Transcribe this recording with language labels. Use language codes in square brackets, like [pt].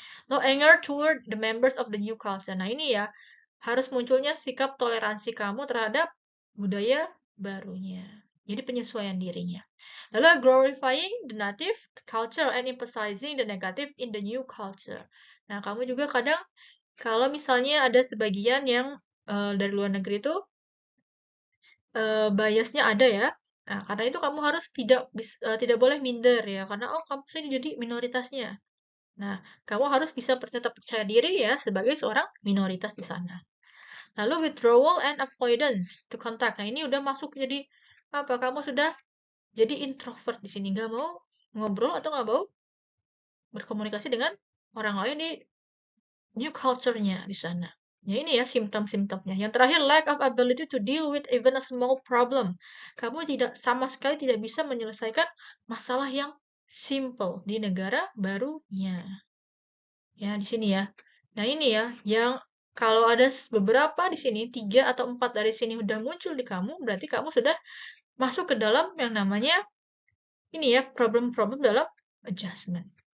[en] No anger toward the members of the new culture. [id] Nah, ini ya, harus munculnya sikap toleransi kamu terhadap budaya barunya. Jadi penyesuaian dirinya. [en] Lalu glorifying the native culture and emphasizing the negative in the new culture. [id] Nah, kamu juga kadang kalau misalnya ada sebagian yang dari luar negeri itu biasnya ada ya. Nah, karena itu kamu harus tidak boleh minder ya, karena oh kamu sini jadi minoritasnya. Nah, kamu harus bisa tetap percaya diri ya sebagai seorang minoritas di sana. [en] Lalu withdrawal and avoidance to contact. [id] Nah, ini udah masuk jadi apa? Kamu sudah jadi introvert di sini, nggak mau ngobrol atau nggak mau berkomunikasi dengan orang lain di new culture-nya di sana. Ya ini ya simptom-simptomnya. Yang terakhir, [en] lack of ability to deal with even a small problem. [id] Kamu tidak sama sekali tidak bisa menyelesaikan masalah yang simple di negara barunya. Ya, di sini ya. Nah, ini ya, yang kalau ada beberapa di sini, 3 atau 4 dari sini udah muncul di kamu, berarti kamu sudah masuk ke dalam yang namanya ini ya, problem-problem dalam adjustment.